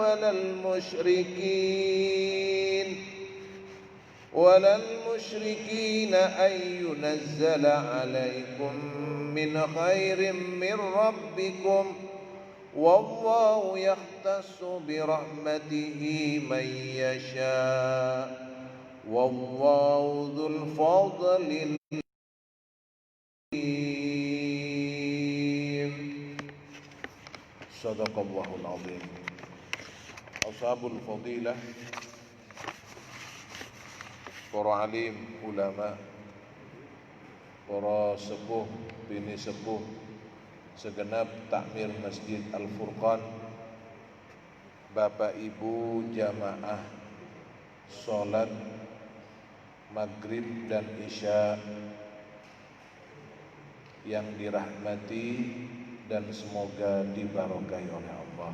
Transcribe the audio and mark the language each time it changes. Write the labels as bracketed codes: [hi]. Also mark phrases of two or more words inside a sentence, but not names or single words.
[ar] ولا المشركين أن ينزل عليكم من خير من ربكم والله يختص برحمته من يشاء والله ذو الفضل العظيم صدق الله العظيم. أصحاب الفضيلة, [id] para alim, ulama, para sepuh, bini sepuh, segenap takmir Masjid Al-Furqan, Bapak Ibu jamaah sholat maghrib dan isya yang dirahmati dan semoga diberkahi oleh Allah.